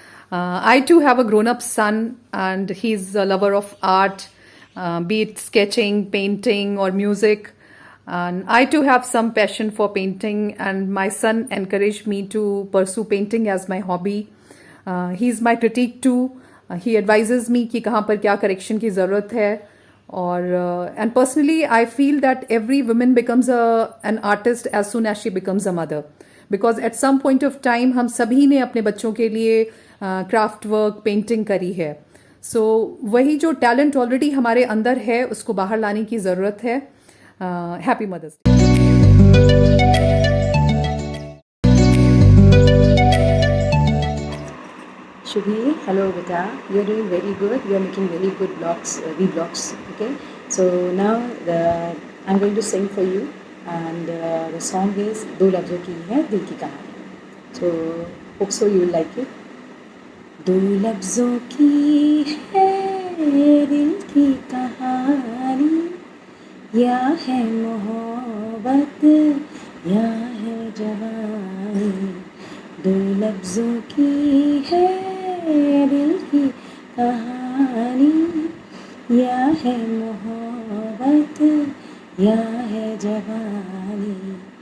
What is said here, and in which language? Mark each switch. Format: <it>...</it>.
<en>I too have a grown up son, and he's a lover of art, be it sketching, painting, or music. And I too have some passion for painting, and my son encouraged me to pursue painting as my hobby. He's my critique too. He advises me</en> <hi>कि कहाँ पर क्या correction की ज़रूरत है.</hi> <en>और and personally I feel that every woman becomes an artist as soon as she becomes a mother, because at some point of time</en> <hi>हम सभी ने अपने बच्चों के लिए क्राफ्ट वर्क, पेंटिंग करी है. सो वही जो टैलेंट ऑलरेडी हमारे अंदर है उसको बाहर लाने की ज़रूरत है.</hi> <en>Happy mother's day. Shubhi, hello beta. You're doing very good. You're making very good vlogs, vlogs. Okay. So now I'm going to sing for you, and the song is</en> <hi>दो लफ्ज़ों की है दिल की कहानी.</hi> <en>So hope so you will like it.</en> <hi>दो लफ्ज़ों की है दिल की कहानी, या है मोहब्बत या है जवानी. दो लफ्ज़ों की है दिल की कहानी, या है मोहब्बत या है जवानी.</hi>